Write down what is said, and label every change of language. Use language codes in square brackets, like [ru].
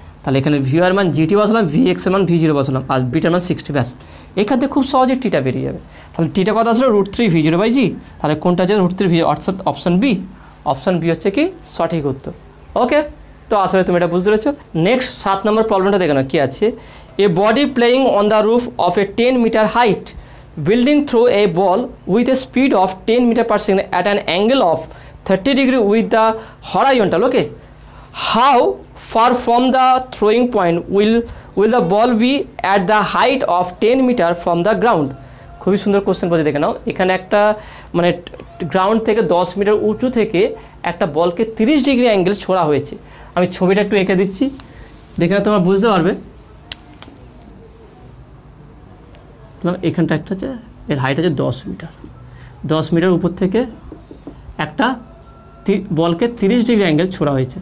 [bn] তাহলে এখানে ভি ওয়াইয়ের মান জিটি বসালাম, ভি এক্সের মান ভি জিরো বসালাম, আর বিটার মান 60, ব্যাস। এখান থেকে খুব সহজে টিটা বেরিয়ে যাবে। তাহলে টিটা কথা আসলে √3 ভি জিরো বাই জি। তাহলে কোনটা আছে √3 ভি, অর্থাৎ অপশান বি। অপশান বি হচ্ছে কি সঠিক উত্তর, ওকে। তো আসলে তুমি এটা বুঝতে পেরেছো। নেক্সট 7 নম্বর প্রবলেমটা দেখো না কী আছে। [en] A body playing on the roof of a 10 metre height building through a ball with a speed of 10 meter per second at an angle of 30 degree with the horizontal, okay. How far from the throwing point will the ball be at the height of 10 meter from the ground? [bn] খুবই সুন্দর question বলছে, দেখে নাও। এখানে একটা মানে ground থেকে 10 metre উঁচু থেকে একটা বলকে 30 ডিগ্রি অ্যাঙ্গেল ছোড়া হয়েছে। আমি ছবিটা একটু এঁকে দিচ্ছি, দেখে তোমরা বুঝতে পারবে। এখানটা একটা আছে, এর হাইট আছে 10 মিটার। 10 মিটার উপর থেকে একটা বলকে 30 ডিগ্রি অ্যাঙ্গেল ছোড়া হয়েছে।